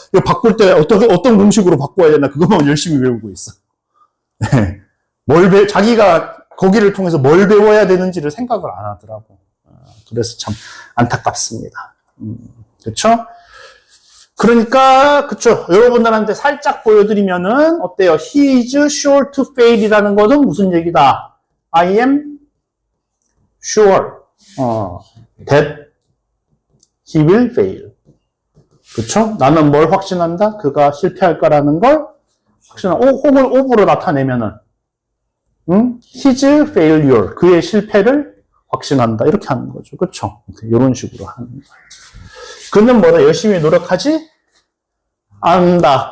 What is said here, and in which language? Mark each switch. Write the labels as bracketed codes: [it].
[ko] 이거 바꿀 때 어떤 공식으로 바꿔야 되나 그것만 열심히 외우고 있어. 자기가 거기를 통해서 뭘 배워야 되는지를 생각을 안 하더라고. 그래서 참 안타깝습니다. 그렇죠? 그러니까 그쵸. 여러분들한테 살짝 보여드리면은 어때요? [en] He is sure to fail이라는 [ko] 것은 무슨 얘기다? [en] I am sure that he will fail. [ko] 그쵸? 나는 뭘 확신한다? 그가 실패할 거라는 걸 확신한다. 혹은 of로 나타내면은 his failure, 그의 실패를 확신한다. 이렇게 하는 거죠. 그쵸? 이런 식으로 하는 거예요. 그는 뭐다? 열심히 노력하지 않는다.